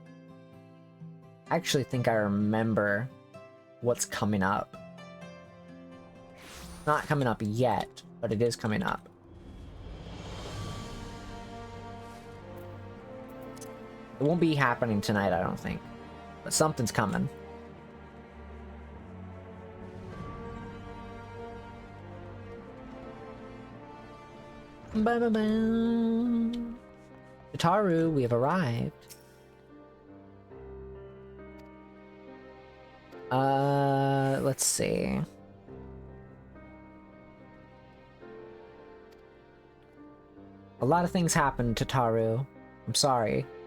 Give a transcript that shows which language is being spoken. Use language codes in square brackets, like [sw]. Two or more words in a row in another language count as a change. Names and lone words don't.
[en] I actually think I remember what's coming up. Not coming up yet, but it is coming up. It won't be happening tonight, I don't think. But something's coming. Ba-ba-ba. Utaru, we have arrived. Let's see. A lot of things happened, Tataru. I'm sorry.